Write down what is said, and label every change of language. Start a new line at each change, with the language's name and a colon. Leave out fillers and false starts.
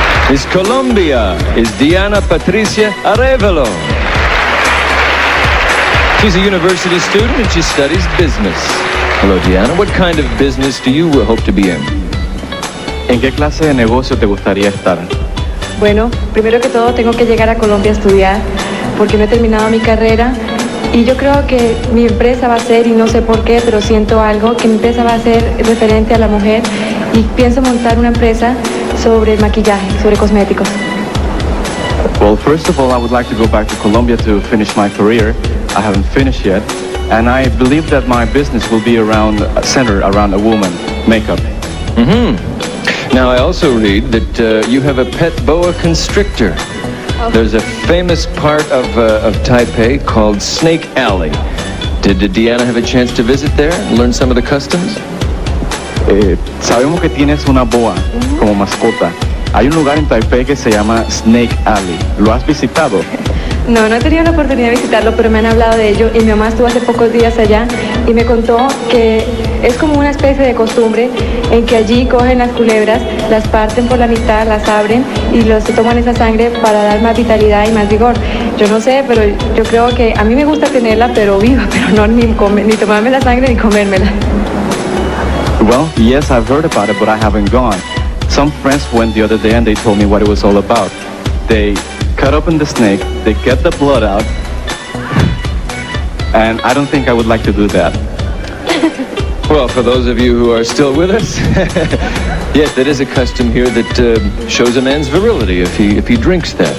English: Miss Colombia is Diana Patricia Arevalo. She's a university student and she studies business. Hello, Diana. What kind of business do you hope to be in?
Spanish: ¿En qué clase de negocio te gustaría estar? Bueno, primero que todo tengo que llegar a Colombia a estudiar porque no he terminado mi carrera y yo creo que mi empresa va a ser, y no sé por qué, pero siento algo, que mi empresa va a ser referente a la mujer y pienso montar una empresa sobre maquillaje, sobre cosméticos.
English: Well, first of all, I would like to go back to Colombia to finish my career. I haven't finished yet. And I believe that my business will be centered around a woman, makeup. Now, I also read that you have a pet boa constrictor. There's a famous part of Taipei called Snake Alley. Did Diana have a chance to visit there and learn some of the customs?
Spanish: Sabemos que tienes una boa como mascota. Hay un lugar en Taipei que se llama Snake Alley. ¿Lo has visitado? No he tenido la oportunidad de visitarlo, pero me han hablado de ello y mi mamá estuvo hace pocos días allá y me contó que es como una especie de costumbre en que allí cogen las culebras, las parten por la mitad, las abren y se toman esa sangre para dar más vitalidad y más vigor. Yo no sé, pero yo creo que a mí me gusta tenerla, pero viva, pero no ni tomarme la sangre ni comérmela.
English: Well, yes, I've heard about it, but I haven't gone. Some friends went the other day and they told me what it was all about. They cut open the snake, they get the blood out, and I don't think I would like to do that. Well, for those of you who are still with us, Yes, that is a custom here that shows a man's virility if he drinks that.